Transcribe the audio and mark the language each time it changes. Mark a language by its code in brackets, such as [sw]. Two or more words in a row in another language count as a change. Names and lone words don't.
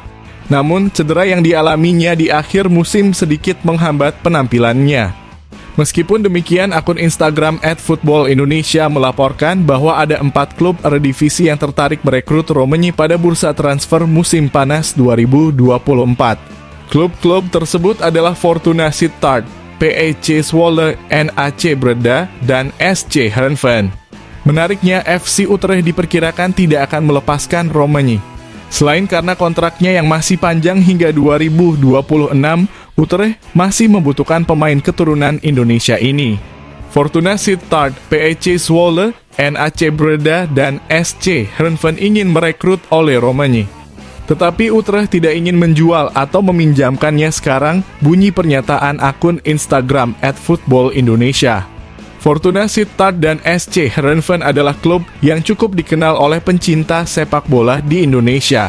[id] Namun, cedera yang dialaminya di akhir musim sedikit menghambat penampilannya. Meskipun demikian, akun Instagram @footballindonesia melaporkan bahwa ada 4 klub Eredivisie yang tertarik merekrut Romagnoli pada bursa transfer musim panas 2024. Klub-klub tersebut adalah Fortuna Sittard, PEC Zwolle, NAC Breda, dan SC Heerenveen. Menariknya, FC Utrecht diperkirakan tidak akan melepaskan Romagnoli. Selain karena kontraknya yang masih panjang hingga 2026, Utrecht masih membutuhkan pemain keturunan Indonesia ini. Fortuna Sittard, PEC Zwolle, NAC Breda, dan SC Heerenveen ingin merekrut Oleh Romagnoli. Tetapi Utrecht tidak ingin menjual atau meminjamkannya sekarang, bunyi pernyataan akun Instagram @footballindonesia. Fortuna Sittard dan SC Heerenveen adalah klub yang cukup dikenal oleh pencinta sepak bola di Indonesia.